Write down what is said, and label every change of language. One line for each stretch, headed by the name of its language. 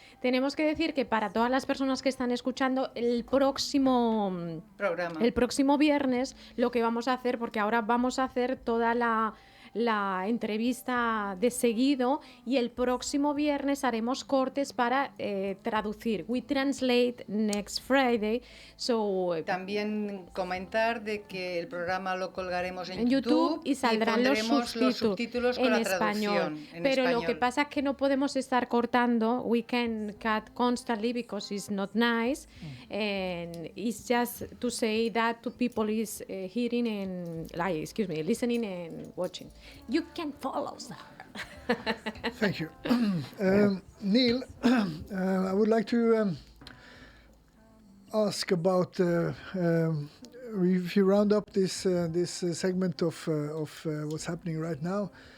Spanish: Tenemos que decir que para todas las personas que están escuchando, el próximo viernes, lo que vamos a hacer, porque ahora vamos a hacer toda la entrevista de seguido, y el próximo viernes haremos cortes para traducir.
English: We translate next Friday. So,
Spanish: también comentar de que el programa lo colgaremos en YouTube y saldrán los subtítulos con en la español. Pero lo que pasa es que no podemos estar cortando.
English: We can cut constantly because it's not nice. And it's just to say that to people is hearing and listening and watching. You can follow that. Thank you. Neil, I would like to ask about if you round up this segment of what's happening right now.